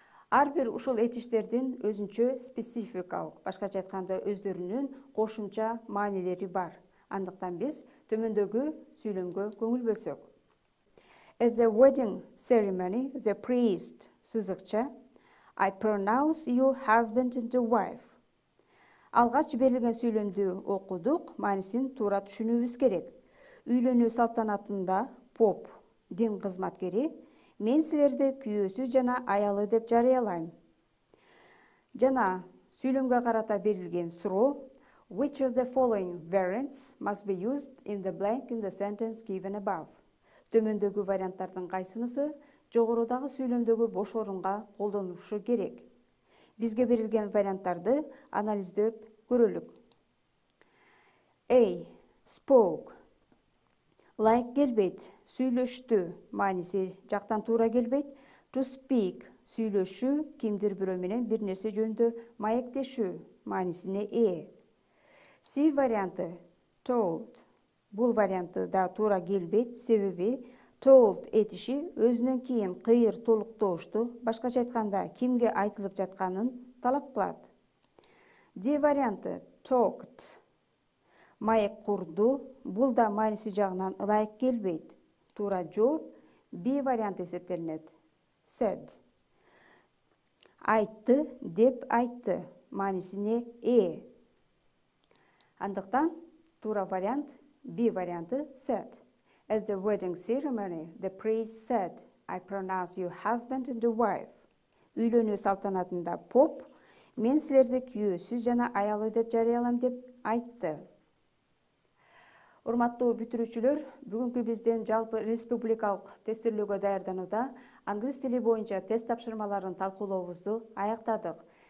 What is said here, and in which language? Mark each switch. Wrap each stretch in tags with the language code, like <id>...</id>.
<ky>Ар бир ушул этиштердин өзүнчө спецификалык, башкача айтканда өздөрүнүн кошумча маанилери бар. Андыктан биз төмөндөгү сүйлөмгө көңүл бөлсөк.</ky> <en>At the wedding ceremony, the priest</en> <ky>сызыкча</ky> <en>I pronounce you husband and wife.</en> <ky>Алгач берилген сүйлөмдү окудук, маанисин туура түшүнүүбүз керек. Үйлөнүү салтанатында поп, дин кызматкери, мен силерди күйөөсү жана аялы деп жарыялайм. Жана сүйлөмгө карата берилген суроо</ky> <en>Which of the following variants must be used in the blank in the sentence given above?</en> <ky>Төмөндөгү варианттардын кайсынысы жогорудагы сүйлөмдөгү бош орунга колдонулушу керек? Бизге берилген варианттарды анализдеп көрөлүк. A. Spoke. Like келбейт, сүйлөштү, мааниси жактан туура келбейт. To speak, сүйлөшүү, кимдир бирөө менен бир нерсе жөнүндө маектешүү, маанисине ээ. C варианты told. Бул варианты да туура келбейт, себеби told этиши өзүнөн кийин кыйыр толуктоошту, башкача айтканда кимге айтылып жатканын талап кылат. D варианты talked. Маек курду, бул да мааниси жагынан ылайык келбейт. Туура жооп B варианты эсептелинет. Said. Айтты деп айтты, маанисине ээ. Андыктан туура вариант B варианты said.</ky> <en>At the wedding ceremony, the priest said, I pronounce you husband and wife.</en> <ky>Үйлөнүү салтанатында поп, мен силерди күйөөсүз жана аялы деп жарыялайм деп айтты. Урматтуу бүтүрүүчүлөр, бүгүнкү биздин жалпы республикалык тестирлөөгө даярданууда англис тили боюнча тест тапшырмаларын талкуулообузду аяктадык.</ky>